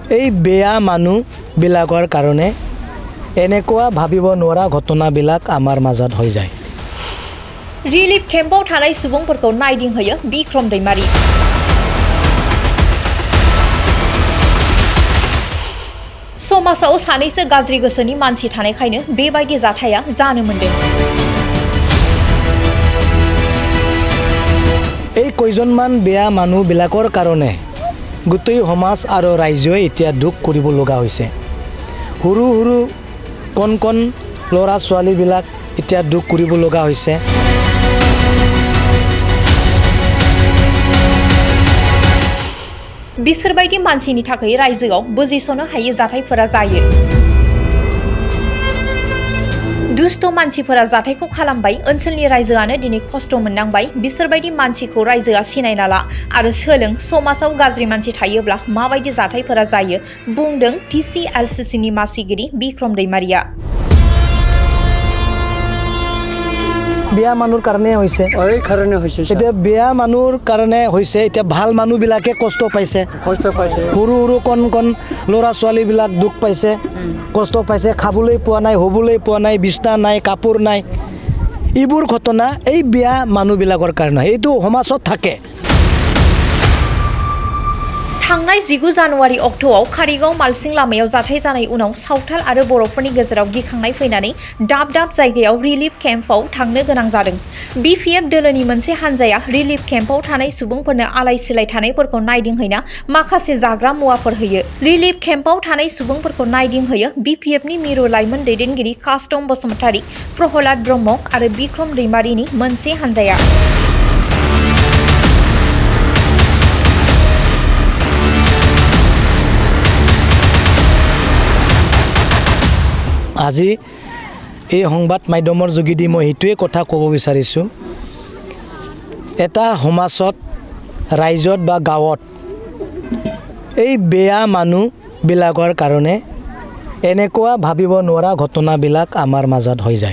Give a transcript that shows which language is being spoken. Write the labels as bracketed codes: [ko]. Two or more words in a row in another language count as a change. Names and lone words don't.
[as] এই বেয়া মানুহবিলাকৰ কাৰণে এনেকুৱা ভাবিব নোৱাৰা ঘটনাবিলাক আমাৰ মাজত হৈ যায়। [brx] रिलिफ केम्पआव थानाय सुबुंफोरखौ नायदिंहैयो बिक्रम दैमारी। समाजाव सानैसो गाज्रि गोसोनि मानसि थानायखायनो बेबायदि जाथाया जानो मोनदों। [as] এই কয়জনমান বেয়া মানুহবিলাকৰ কাৰণে গোটেই সমাজ আৰু ৰাজ্যই এতিয়া দুখ কৰিব লগা হৈছে। সৰু সৰু কণ কণ ল'ৰা ছোৱালীবিলাক এতিয়া দুখ কৰিব লগা হৈছে। [brx] बिसोरबायदि मानसिनि थाखाय रायजोआव बुजिस'नो हायै जाथायफोरा जायो। दुष्ट मानसिफोरा जाथायखौ खालामबाय, ओनसोलनि रायजोआनो दिनै खस्थ' मोननांबाय। बिसोरबायदि मानसिखौ रायजोआ सिनायना ला आरो सोलों समाजाव गाज्रि मानसि थायोब्ला माबायदि जाथायफोरा जायो, बुंदों TCLCCनि मासिगिरि बिक्रम दैमारिया। [as] বেয়া মানুহৰ কাৰণে হৈছে এতিয়া বেয়া মানুহৰ কাৰণে হৈছে এতিয়া ভাল মানুহবিলাকে কষ্ট পাইছে সৰু সৰু কণ কণ ল'ৰা ছোৱালীবিলাক দুখ পাইছে কষ্ট পাইছে খাবলৈ পোৱা নাই হ'বলৈ পোৱা নাই বিছনা নাই কাপোৰ নাই এইবোৰ ঘটনা এই বেয়া মানুহবিলাকৰ কাৰণে এইটো সমাজত থাকে। [brx] थांनाय 19 जानुवारि अक्ट'आव कारिगाव मालसिं लामायाव जाथाय जानाय उनाव सावथाल आरो बर'फोरनि गेजेराव गिखांनाय फैनानै दाब दाब जायगायाव रिलिफ केम्पआव थांनो गोनां जादों। BPF दोलोनि मोनसे हान्जाया रिलिफ केम्पआव थानाय सुबुंफोरनो आलाय सिलाय थानायफोरखौ नायदिंहैना माखासे जाग्रा मुवाफोर होयो। रिलिफ केम्पआव थानाय सुबुंफोरखौ नायदिंहैयो BPFनि मिरु लाइमोन दैदेनगिरि कास्टम बसुमतारी, प्रहलाद ब्रह्म आरो बिक्रम दैमारिनि मोनसे हान्जाया। [as] আজি এই সংবাদ মাধ্যমৰ যোগেদি মই এইটোৱে কথা ক'ব বিচাৰিছোঁ, এটা সমাজত ৰাইজত বা গাঁৱত এই বেয়া মানুহবিলাকৰ কাৰণে এনেকুৱা ভাবিব নোৱাৰা ঘটনাবিলাক আমাৰ মাজত হৈ যায়।